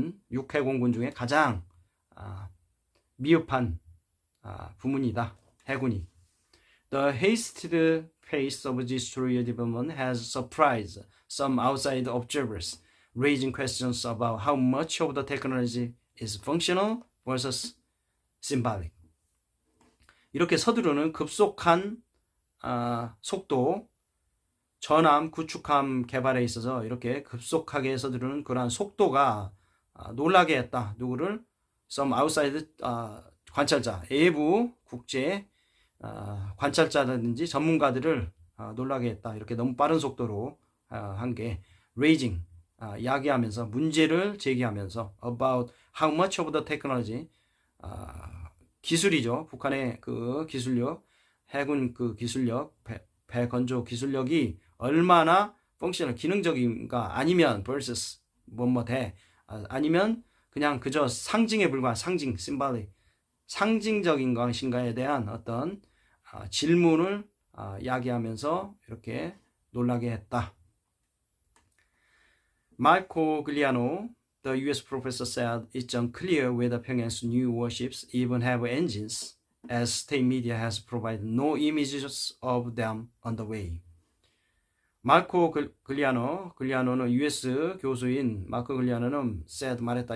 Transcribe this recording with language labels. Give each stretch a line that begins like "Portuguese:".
Korean: 육해 공군 중에 가장 미흡한 부문이다. 해군이.
English: The hasted pace of destroyer development has surprised some outside observers, raising questions about how much of the technology is functional versus symbolic.
Korean: 이렇게 서두르는 급속한 속도, 전함, 구축함 개발에 있어서 이렇게 급속하게 서두르는 그러한 속도가 놀라게 했다. 누구를?
English: Some outside
Korean: 관찰자, 외부 국제 관찰자라든지 전문가들을 놀라게 했다. 이렇게 너무 빠른 속도로 한 게 raising 야기하면서 문제를 제기하면서
English: about how much of the technology
Korean: 기술이죠. 북한의 그 기술력, 해군 그 기술력, 배 건조 기술력이 얼마나 펑셔널 기능적인가 아니면 versus 뭐대 아니면 그냥 그저 상징에 불과한 상징 심발리 상징적인 것인가에 대한 어떤 질문을 야기하면서 이렇게 놀라게 했다.
English: Marco Giuliano, the U.S. professor, said it's unclear whether Pyongyang's new warships even have engines, as state media has provided no images of them on the way.
Korean: 마르코 글리아노는 US 교수인 마르코 글리아노는 said 말했다.